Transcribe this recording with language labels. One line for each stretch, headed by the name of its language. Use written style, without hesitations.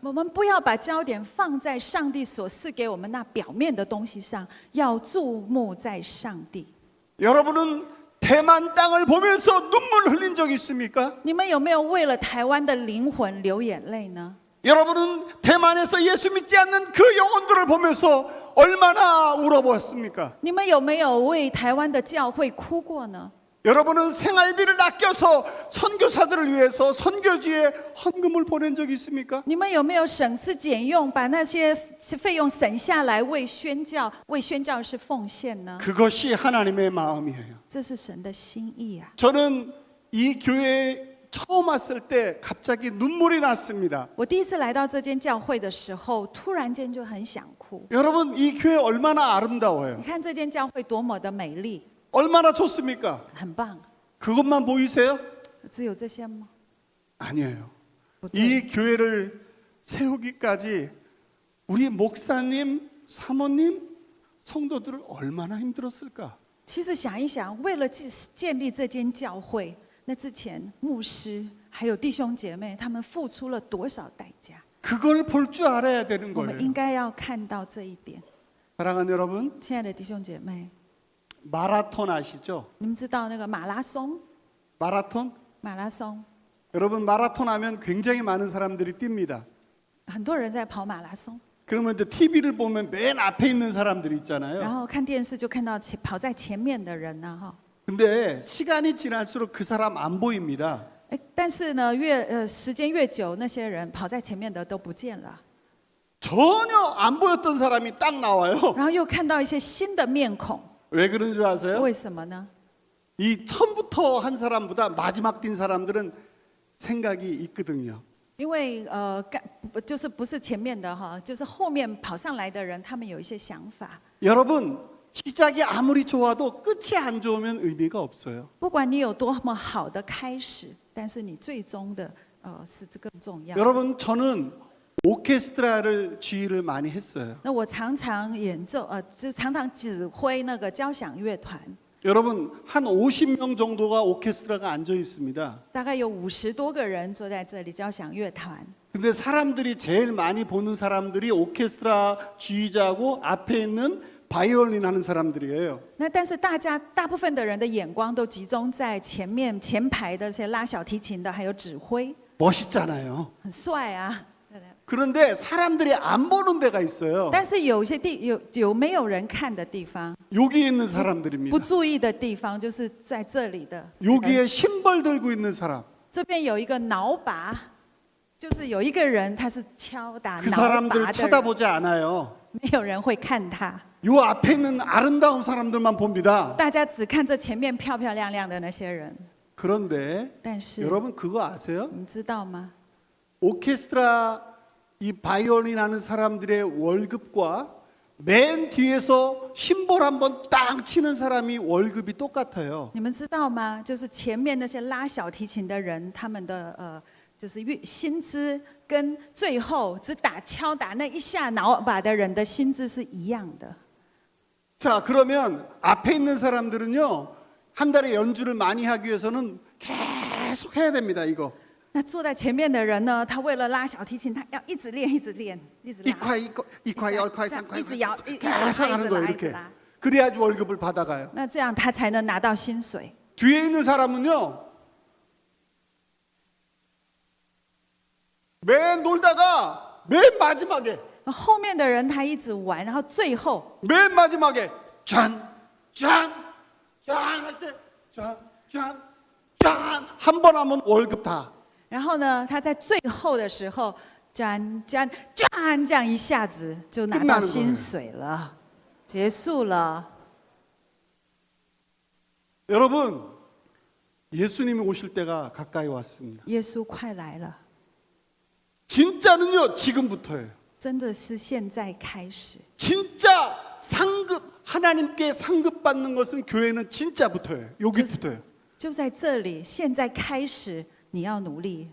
Chinese: 我们不要把焦点放在上帝所赐给我们那表面的东西上，要注目在上帝。
Korean: 여러분은 대만 땅을 보면서 눈물 흘린 적 있습니까?
Chinese: 你们有没有为了台湾的灵魂流眼泪呢？
Korean: 여러분은 대만에서 예수 믿지 않는 그 영혼들을 보면서 얼마나 울어보았습니까?
Chinese: 你们有没有为台湾的教会哭过呢？
Korean: 여러분은 생활비를 아껴서 선교사들을 위해서 선교지에 헌금을 보낸 적이 있습니까?
Chinese: 你们有没有省吃俭用，把那些费用省下来为宣教士奉献呢？
Korean: 그것이 하나님의 마음이에요.
Chinese: 这是神的心意啊！
Korean: 저는 이 교회에 처음 왔을 때 갑자기 눈물이 났습니다.
Chinese: 我第一次来到这间教会的时候，突然间就很想哭。
Korean: 여러분 이 교회 얼마나 아름다워요.
Chinese: 你看这间教会多么的美丽，
Korean: 얼마나 좋습니까?
Chinese: 很棒。
Korean: 그것만 보이세요?
Chinese: 只有这些吗？
Korean: 아니에요.
Chinese: 不对，
Korean: 이 교회를 세우기까지 우리 목사님, 사모님, 성도들을 얼마나 힘들었을까?
Chinese: 其实想一想，为了建立这间教会，那之前牧师还有弟兄姐妹，他们付出了多少代价？
Korean: 그걸 볼 줄 알아야 되는
Chinese: 我们应
Korean: 거예요.
Chinese: 该要看到这一点。
Korean: 사랑하는 여러분,
Chinese: 亲爱的弟兄姐妹，
Korean: 마라톤 아시죠?
Chinese: 你们知道那个马拉松？
Korean: 마라톤?
Chinese: 马拉松，
Korean: 여러분 마라톤 하면 굉장히 많은 사람들이 뜁니다.
Chinese: 很多人在跑马拉松，
Korean: 그러면 이제 TV를 보면 맨 앞에 있는 사람들이
Chinese: 然
Korean: 있잖아요.
Chinese: 后看电视就看到跑在前面的人呢，哈。
Korean: 근데 시간이 지날수록 그 사람 안 보입니다.
Chinese: 但是呢，时间越久，那些人跑在前面的都不见了，
Korean: 전혀 안 보였던 사람이 딱 나와요.
Chinese: 然后又看到一些新的面孔，
Korean: 왜 그런 줄 아세요?
Chinese: 为什么呢？
Korean: 이 처음부터 한 사람보다 마지막 뛴 사람들은 생각이 있거든요.
Chinese: 因为就是不是前面的哈，就是后面跑上来的人，他们有一些想法。
Korean: 여러분, 시작이 아무리 좋아도 끝이 안 좋으면 의미가 없어요.
Chinese: 不管你有多么好的开始，但是你最终的是这更重要。
Korean: 여러분, 저는 오케스트라를 지휘를 많이 했어요.
Chinese: 那我常常演奏就常常指挥那个交响乐团，
Korean: 여러분, 한 50명 정도가 오케스트라가 앉아 있습니다.
Chinese: 大概有50多个人坐在这里交响乐团。
Korean: 근데 사람들이 제일 많이 보는 사람들이 오케스트라 지휘자하고 앞에 있는 바이올린 하는 사람들이에요.
Chinese: 那但是大部分的人的眼光都集中在前排的这些拉小提琴的，还有指挥，
Korean: 멋있잖아요.
Chinese: 很帅啊。
Korean: 그런데 사람들이 안 보는 데가 있어요.
Chinese: 但是有些有没有人看的地方，
Korean: 여기 있는
Chinese: 不
Korean: 사람들입니다.
Chinese: 注意的地方，就是在这里的。
Korean: 여기에 심벌 들고 있는 사람.
Chinese: 这边有一个挠把，就是有一个人他是敲打
Korean: 그
Chinese: 挠
Korean: 사람들
Chinese: 把的人，
Korean: 쳐다보지 않아요.
Chinese: 没有人会看他，
Korean: 요 앞에 있는 아름다운 사람들만 봅니다.
Chinese: 大家只看这前面漂漂亮亮的那些人。
Korean: 그런데
Chinese: 但是
Korean: 여러분 그거 아세요?
Chinese: 你知道吗？
Korean: 오케스트라 이 바이올린 하는 사람들의 월급과 맨 뒤에서 심볼 한번 딱 치는 사람이 월급이 똑같아요.
Chinese: 你们知道吗？就是前面那些拉小提琴的人，他们的就是薪资跟最后只敲打那一下挠把的人的薪资是一样的。
Korean: 자, 그러면 앞에 있는 사람들은요. 한 달에 연주를 많이 하기 위해서는 계속 해야 됩니다. 이거.
Chinese: 那坐在前面的人呢，他为了拉小提琴，他要一直练，一直练，一直拉， 2块, 10块, 3块, 一直摇，一直
Korean: 계속
Chinese: 拉，
Korean: 하는
Chinese: 一直
Korean: 거예요.
Chinese: 拉，一直
Korean: 이렇게.
Chinese: 拉。
Korean: 그래야지 월급을 받아가요.
Chinese: 那这样他才能拿到薪水。
Korean: 뒤에 있는 사람은요. 맨 놀다가 맨 마지막에
Chinese: 后面的人他一直玩，然后最后
Korean: 맨 마지막에 짠 할 때 짠 한 번 하면 월급 다.
Chinese: 然后呢，他在最后的时候，这样一下子就拿到薪水了，结束了。
Korean: 여러분, 예수님이 오실 때가 가까이 왔습니다.
Chinese: 耶稣快来了，
Korean: 진짜는요, 지금부터예요.
Chinese: 真的是现在开始。
Korean: 진짜 상급 하나님께 상급 받는 것은 교회는 진짜부터예요. 여기부터예요.
Chinese: 就在这里，现在开始，你要努力。